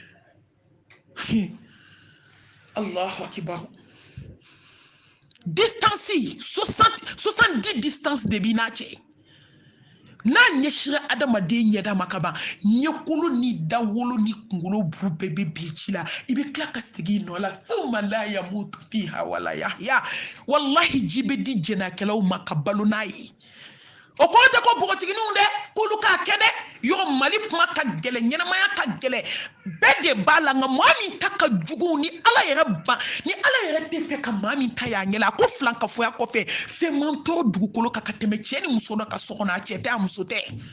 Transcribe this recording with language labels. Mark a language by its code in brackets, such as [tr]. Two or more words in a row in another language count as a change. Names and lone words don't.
[ar] الله أكبر [bm] distance 70 distance de b'i n'a cɛ n'a ɲɛsira adamaden ɲɛda ma ka ban ɲɛkolo ni dawolo ni kunkolo bu bɛɛ bɛ bi ci la i bɛ tila ka segin nɔ la [ar] ثم لا يموت فيها ولا يحيى [bm] wallahi ji bɛ di jɛnɛyakɛlaw ma ka balo n'a ye o kɔrɔ tɛ ko npogotigininw dɛ k'olu k'a kɛ dɛ yɔrɔ Mali kuma ka gɛlɛn ɲɛnamaya ka gɛlɛn bɛɛ de b'a la nka maa min ta ka jugu ni ala yɛrɛ tɛ fɛ ka maa min ta y'a ɲɛ la ko filankafoya kɔfɛ fɛn man tɔɔrɔ dugukolo kan ka tɛmɛ cɛ ni muso dɔ ka so kɔnɔ a cɛ tɛ a muso tɛ